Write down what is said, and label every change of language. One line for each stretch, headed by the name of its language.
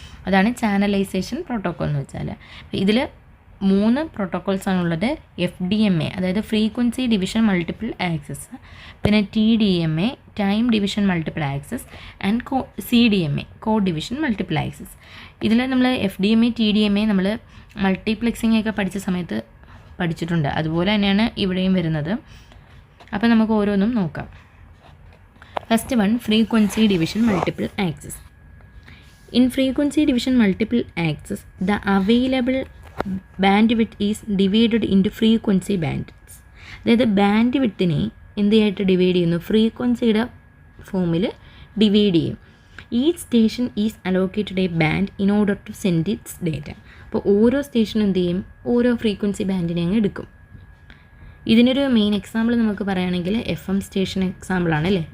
Malayalam: അതാണ് channelisation protocol എന്ന് വെച്ചാൽ. ഇതിൽ 3 പ്രോട്ടോക്കോൾസാണുള്ളത്: Fdma, അതായത് ഫ്രീക്വൻസി ഡിവിഷൻ മൾട്ടിപ്പിൾ ആക്സസ്, പിന്നെ Tdma, time division multiple access, and CDMA, code division multiple access. ഇതിൽ നമ്മൾ Fdma, Tdma നമ്മൾ മൾട്ടിപ്ലെക്സിംഗ് ഒക്കെ പഠിച്ച സമയത്ത് പഠിച്ചിട്ടുണ്ട്. അതുപോലെ തന്നെയാണ് ഇവിടെയും വരുന്നത്. അപ്പോൾ നമുക്ക് ഓരോന്നും നോക്കാം.
English: First one, frequency division multiple access. In frequency division multiple access, the available bandwidth is divided into frequency bands.
Malayalam: അതായത് ബാൻഡ് വിത്തിനെ എന്തിനായിട്ട് ഡിവൈഡ് ചെയ്യുന്നു? ഫ്രീക്വൻസിയുടെ ഫോമിൽ ഡിവൈഡ് ചെയ്യും.
English: Each station is allocated a band in order to send its data.
Malayalam: അപ്പോൾ ഓരോ സ്റ്റേഷനും എന്ത് ചെയ്യും? ഓരോ ഫ്രീക്വൻസി ബാൻഡിനെ അങ്ങ് എടുക്കും. ഇതിനൊരു മെയിൻ എക്സാമ്പിൾ നമുക്ക് പറയുകയാണെങ്കിൽ FM സ്റ്റേഷൻ എക്സാമ്പിളാണ് അല്ലേ.